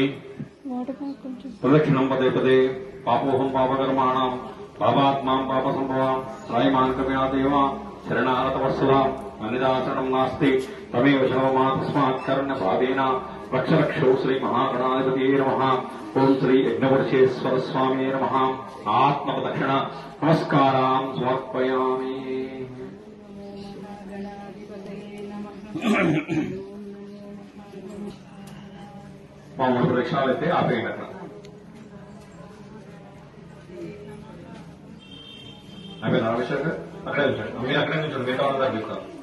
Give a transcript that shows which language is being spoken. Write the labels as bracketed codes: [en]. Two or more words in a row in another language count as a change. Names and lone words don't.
[sa] प्रदक्षिणं पदे पदे पापोऽहं पापकर्माणां पापात्मां पापसम्भवा त्रायमान् कृपया देवा शरणागतवत्सला अन्यदाचरणं नास्ति तमेव शर्ममा तस्मात् कारुण्यभावेन रक्षरक्षो श्रीमहागणाधिपतये नमः ओं श्री यज्ञवर्षेश्वर स्वामिने नमः आत्मप्रदक्षिण नमस्कारां समर्पयामि [te] మామూలు ప్రదక్షిణాలు అయితే ఆపేయండి అక్కడ అయిపోయింది అభిషేక్ అక్కడే ఉంచండి మీరు అక్కడే ఉంచండి మిగతా వాళ్ళ దగ్గర చెప్తాను